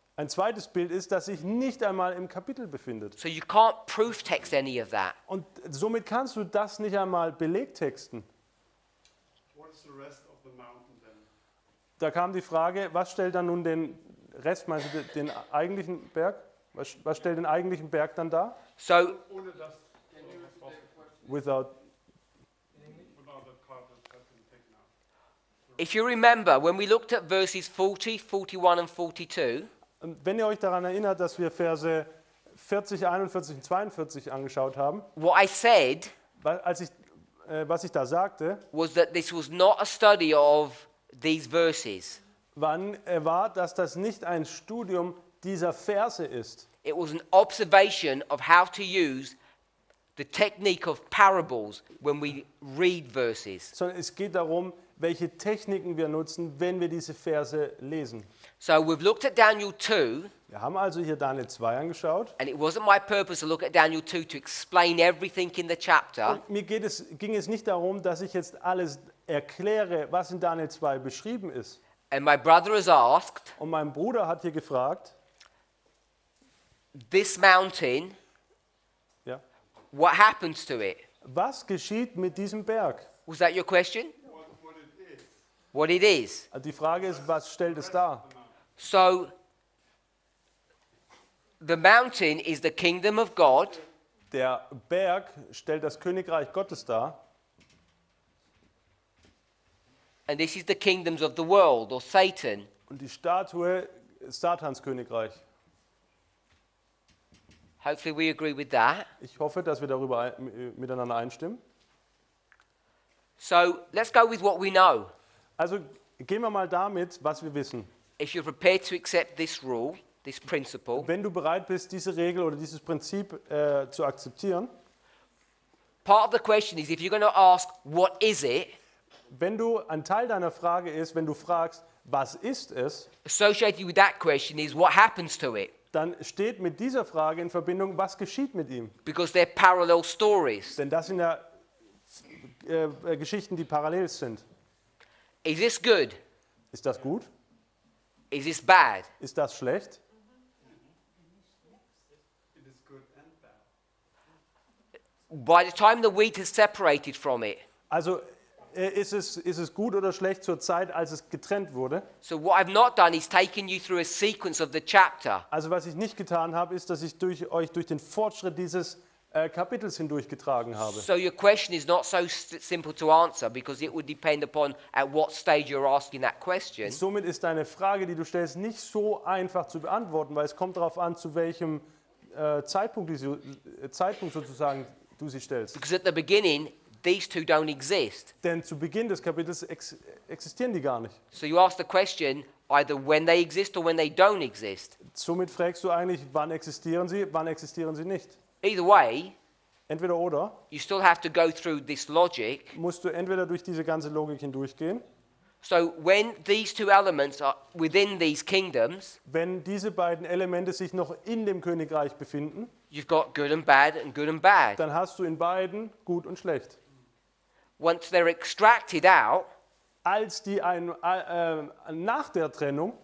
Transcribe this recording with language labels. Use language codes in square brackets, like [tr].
[de] ein zweites Bild ist, das sich nicht einmal im Kapitel befindet. [en] So you can't proof text any of that. [de] Und somit kannst du das nicht einmal belegtexten. [en] What's the rest of the mountain then? [de] Da kam die Frage, was stellt dann nun den Rest, meinst du den eigentlichen Berg? Was stellt den eigentlichen Berg dann dar? [en] So [de] Ohne das, [en] Without, without the part that has been taken out. if you remember, when we looked at verses 40, 41 and 42, [de] wenn ihr euch daran erinnert, dass wir Verse 40, 41 und 42 angeschaut haben, [en] what I said [de] was ich da sagte, [en] was that this was not a study of these verses. [de] war, dass das nicht ein Studium dieser Verse ist. [en] It was an observation of how to use the technique of parables when we read verses. [de] Sondern es geht darum, welche Techniken wir nutzen, wenn wir diese Verse lesen. [en] So we've looked at Daniel 2, [de] Wir haben also hier Daniel 2 angeschaut. [en] and it wasn't my purpose to look at Daniel 2 to explain everything in the chapter. [de] Und mir ging es nicht darum, dass ich jetzt alles erkläre, was in Daniel 2 beschrieben ist. [en] And my brother has asked, [de] Und mein Bruder hat hier gefragt, [en] this mountain, [de] ja, [en] what happens to it? [de] was geschieht mit diesem Berg? [en] Was that your question? What it is. What it is. [de] Die Frage ist, was stellt es dar? [en] So the mountain is the kingdom of God, [de] Der Berg stellt das Königreich Gottes dar. [en] and this is the kingdoms of the world, or Satan. [de] Und die Statue ist Satans Königreich. [en] Hopefully we agree with that. [de] Ich hoffe, dass wir darüber miteinander einstimmen. [en] So let's go with what we know. [de] Also gehen wir mal damit, was wir wissen. [en] If you're prepared to accept this rule, this principle, [de] Wenn du bereit bist, diese Regel oder dieses Prinzip zu akzeptieren, [en] part of the question is if you're going to ask, what is it? [de] wenn du ein Teil deiner Frage ist, wenn du fragst, was ist es, [en] Associated with that question is what happens to it? [de] dann steht mit dieser Frage in Verbindung, was geschieht mit ihm. [en] Because they're parallel stories. [de] Denn das sind ja Geschichten, die parallel sind. [en] Is this good? [de] Ist das gut? [en] Is this bad? [de] Ist das schlecht? [en] It is good and bad. By the time the wheat is separated from it, [de] Also ist es gut oder schlecht zur Zeit, als es getrennt wurde? [en] so what I've not done is taken you through a sequence of the chapter. [de] Also was ich nicht getan habe, ist, dass ich euch durch den Fortschritt dieses Kapitels hindurchgetragen habe. [en] So your question is not so simple to answer because it would depend upon at what stage you're asking that question. [de] Somit ist deine Frage, die du stellst, nicht so einfach zu beantworten, weil es kommt darauf an, zu welchem Zeitpunkt sozusagen du sie stellst. [en] Because at the beginning, these two don't exist. [de] Denn zu Beginn des Kapitels existieren die gar nicht. [en] So you ask the question either when they exist or when they don't exist. [de] Somit fragst du eigentlich, wann existieren sie nicht. [en] Either way, [de] Entweder oder [en] you still have to go through this logic. [de] musst du entweder durch diese ganze Logik hindurchgehen. [en] So when these two elements are within these kingdoms, [de] Wenn diese beiden Elemente sich noch in dem Königreich befinden, [en] you've got good and bad. [de] dann hast du in beiden gut und schlecht. [en] Once they're extracted out, [de] Als die nach der Trennung,